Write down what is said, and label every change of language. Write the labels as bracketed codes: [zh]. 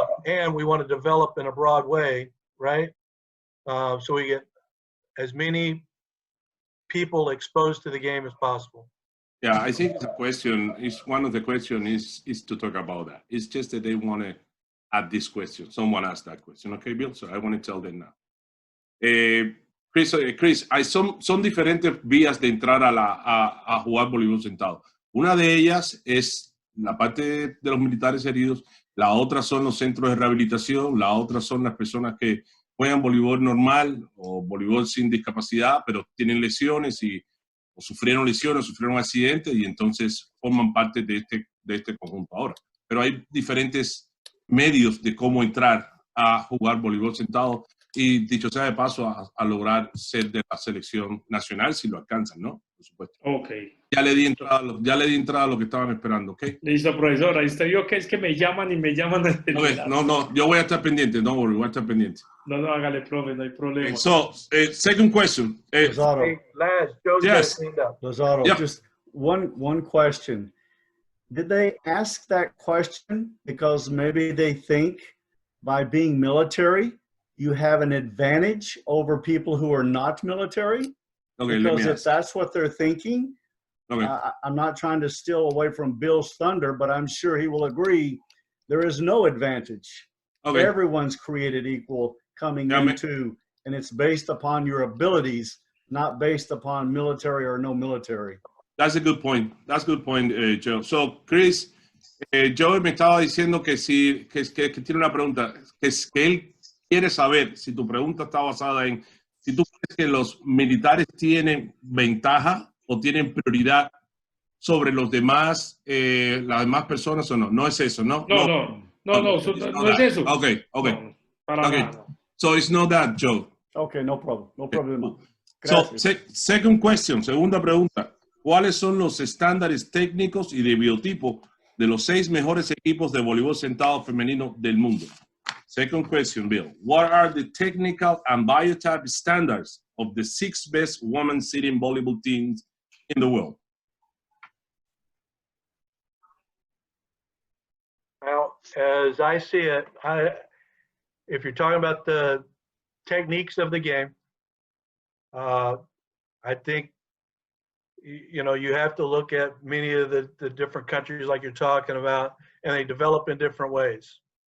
[en] And we want to develop in a broad way, right? So we get as many people exposed to the game as possible. Yeah, I think the question is, one of the questions is to talk about that. It's just that they want to add this question. Someone asked that question. Okay, Bill, so I want to tell them now. [es] Chris, son diferentes vías de entrar a jugar voleibol sentado. Una de ellas es la parte de los militares heridos, la otra son los centros de rehabilitación, la otra son las personas que juegan voleibol normal o voleibol sin discapacidad, pero tienen lesiones o sufrieron lesiones, sufrieron accidentes y entonces forman parte de este conjunto ahora. Pero hay diferentes medios de cómo entrar a jugar voleibol sentado y, dicho sea de paso, a lograr ser de la selección nacional si lo alcanzan, ¿no? Por supuesto. Ok. Ya le di entrada a lo que estaban esperando, ¿ok? Listo, profesor. Ahí usted vio que es que me llaman y me llaman. No, yo voy a estar pendiente, no, voy a estar pendiente. No, hágale, profe, no hay problema. [en] Okay, so, second question. Lazaro, Hey, Laz, Joe's Yes. got it cleaned up. Lazaro, Yeah. just one question. Did they ask that question because maybe they think by being military, you have an advantage over people who are not military? Okay, Because let me if ask. that's what they're thinking, Okay. I'm not trying to steal away from Bill's thunder, but I'm sure he will agree there is no advantage. Okay. Everyone's created equal coming into, and it's based upon your abilities, not based upon military or no military. That's a good point. That's a good point, Joe. [es] So, Chris, Joe me estaba diciendo que tiene una pregunta, que él quiere saber si tu pregunta está basada en si tú crees que los militares tienen ventaja o tienen prioridad sobre los demás, las demás personas o no. No es eso, ¿no? No es eso. Okay. No, para Okay. nada. [en] So it's not that, Joe. Okay, no problem. No problem. So, second question, [es] segunda pregunta. ¿Cuáles son los estándares técnicos y de biotipo de los 6 mejores equipos de voleibol sentado femenino del mundo? [en] Second question, Bill. What are the technical and biotype standards of the 6 best women sitting volleyball teams in the world? Well, as I see it, if you're talking about the techniques of the game, I think, you have to look at many of the different countries like you're talking about, and they develop in different ways.